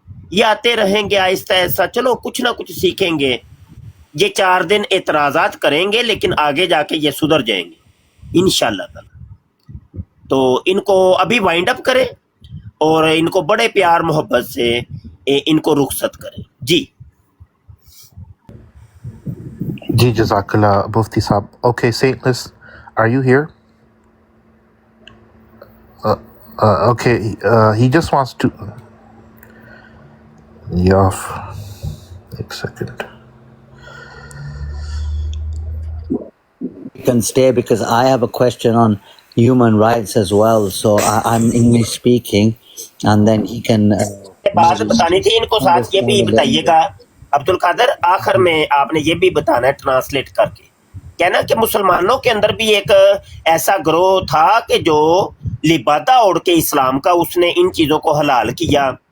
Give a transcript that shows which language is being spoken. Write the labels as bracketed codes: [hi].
[ur] یہ آتے رہیں گے آہستہ آہستہ، چلو کچھ نہ کچھ سیکھیں گے۔ یہ 4 دن اعتراضات کریں گے، لیکن آگے جا کے یہ سدھر جائیں گے انشاءاللہ تعالی۔ تو ان کو ابھی وائنڈ اپ کریں، اور ان کو بڑے پیار محبت سے ان کو رخصت کریں۔ جی جی جزاک اللہ مفتی صاحب. [en] Okay, Saintless, are you here? Okay, he just wants to. Yeah, एक second. You can stay because I have a question on human rights as well. So I'm English speaking, and then he can. [ur] بات بتانی تھی ان کو، ساتھ یہ بھی بتائیے گا عبد القادر، آخر میں آپ نے یہ بھی بتانا ہے ٹرانسلیٹ کر کے، کہنا کہ مسلمانوں کے اندر بھی ایک ایسا گروہ تھا کہ جو لبادہ اوڑھ کے اسلام کا، اس نے ان چیزوں کو حلال کیا،